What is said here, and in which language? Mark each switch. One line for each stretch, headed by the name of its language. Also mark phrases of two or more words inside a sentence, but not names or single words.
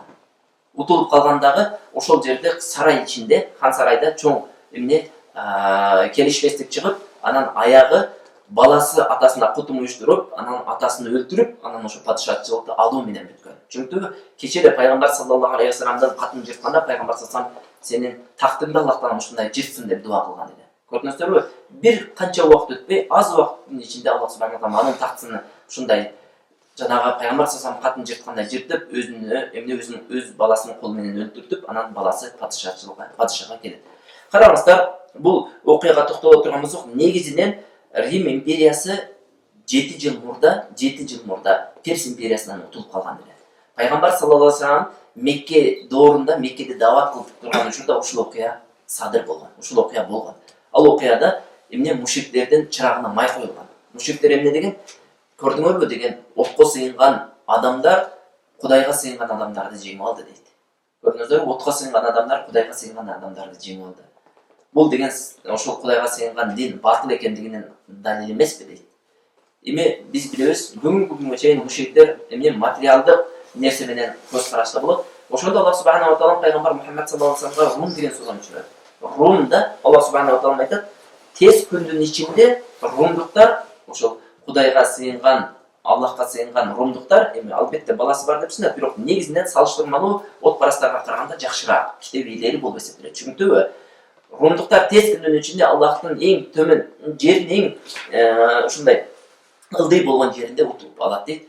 Kyrgyz: Утулуп калгандагы ошол жерде сарай ичинде, хан сарайда чоң келишпестик чыгып, анан аягы баласы атасына кутум уюштуруп, анан атасын өлтүрүп, анан ошо падышачылыкты алуу менен бүткөн. Чүнкү кечээ пайгамбар
Arabic: صلى الله عليه وسلم
Kyrgyz: катын жыртканда пайгамбар
Arabic: صلى الله عليه وسلم
Kyrgyz: сенин тактыңды Аллахтан ушундай жыртсын деп дуа кылган эди. Көрдүңүздөрбү? Бир канча убакыт өтпөй, аз убакыттын ичинде Аллах
Arabic: سبحانه و تعالى
Kyrgyz: анын тактысын ушундай жанагы пайгамбар
Arabic: صلى الله عليه وسلم
Kyrgyz: катын жырткандай жыртып, өзүнүн өз баласынын колу менен өлтүртүп, анан баласы падышага келет. Караңыздар, бул окуяга токтоло турган болсок, негизинен Рим империясы 7 жыл мурда Перс империясынан утулуп калган эле. Пайгамбар
Arabic: صلى الله عليه وسلم
Kyrgyz: Мекке доорунда, Меккеде дават кылып турган учурда ушул окуя садыр болгон. Ушул окуя болгон. Ал окуяда мушриктердин чырагына май коюлган. Мушриктер эмне деген? Көрдүңөрбү деген,
Kazakh: отко сыйынган адамдар Құдайға сыйынған адамдарды жеңіп алды дейді. Көрдіңіздер, отқа сыйынған адамдар Құдайға сыйынған адамдарды жеңіп алды. Бұл деген ошол Құдайға сыйынған дин батыл екендігінен далил емес пе дейді.
Kyrgyz: Эми биз билебиз, бүгүнкү күнгө чейин мушриктер эмне материалдык нерсе менен көз карашта болот. Ошондо Аллах
Arabic: سبحانه و تعالى
Kyrgyz: пайгамбар Мухаммад
Arabic: صلى الله عليه وسلم
Kyrgyz: Рум деген судан учурат. Румда Аллах
Arabic: سبحانه و تعالى
Kyrgyz: айтат, тез күндүн ичинде румдуктар, ошол Кудайга сыйынган, Аллахка сыйынган румдуктар, эми албетте баласы бар депсиңер, бирок негизинен салыштырмалуу отпарастарга караганда жакшыраак, китеп ээлери болуп эсептелет. Түшүнүктүбү? Румдуктар тез күндүн ичинде Аллахтын эң төмөн жерин, эң ушундай ылдый болгон жеринде утуп алат дейт.